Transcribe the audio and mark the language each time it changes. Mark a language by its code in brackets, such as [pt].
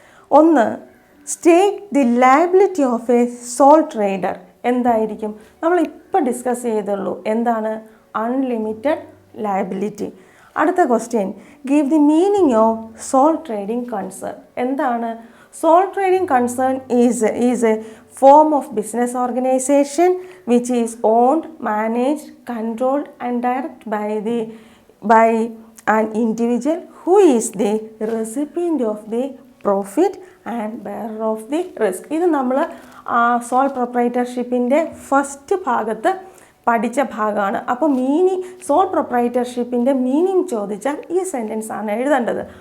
[ml] ഒന്ന്, [en] State the liability of a sole trader. [ml] എന്തായിരിക്കും? നമ്മളിപ്പോൾ ഡിസ്കസ് ചെയ്തുള്ളൂ. എന്താണ്? [en] Unlimited liability. [ml] അടുത്ത [en] Question, give the meaning of sole trading concern. [ml] എന്താണ് [en] Sole trading concern is a form of business organization which is owned, managed, controlled and directed by an individual who is the recipient of the profit and bearer of the risk. [ml] ഇത് നമ്മൾ soul പ്രൊപ്രൈറ്റർഷിപ്പിൻ്റെ first ഭാഗത്ത് പഠിച്ച ഭാഗമാണ്. അപ്പോൾ soul പ്രൊപ്രൈറ്റർഷിപ്പിൻ്റെ meaning ചോദിച്ചാൽ ഈ sentence ആണ് എഴുതേണ്ടത്.